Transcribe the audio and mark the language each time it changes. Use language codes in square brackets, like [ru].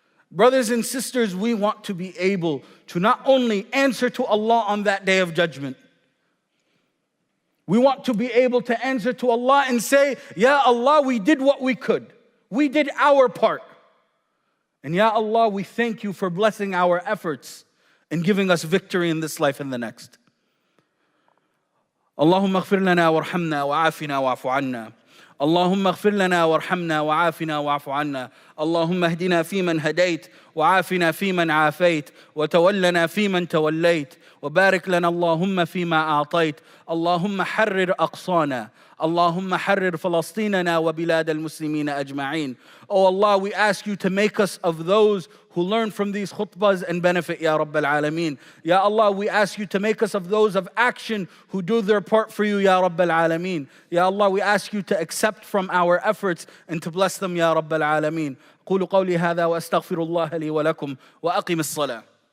[en] Brothers and sisters, we want to be able to not only answer to Allah on that day of judgment, we want to be able to answer to Allah and say, Ya Allah, we did what we could. We did our part. And Ya Allah, we thank you for blessing our efforts and giving us victory in this life and the next. [ar] اللهم اغفر لنا وارحمنا وعافنا واعف عنا. اللهم اغفر لنا وارحمنا وعافنا واعف عنا. اللهم اهدنا فيمن هديت وعافنا فيمن عافيت وتولنا فيمن توليت وبارك لنا اللهم فيما أعطيت. اللهم حرر أقصانا. اللهم حرر فلسطيننا وبلاد المسلمين أجمعين. [en] Oh Allah, we ask you to make us of those who learn from these khutbahs and benefit, Ya Rabbal Alameen. Ya Allah, we ask you to make us of those of action who do their part for you, Ya Rabbal Alameen. Ya Allah, we ask you to accept from our efforts and to bless them, Ya Rabbal Alameen. [ar] قولوا قولي هذا وأستغفر الله لي ولكم وأقم الصلاة.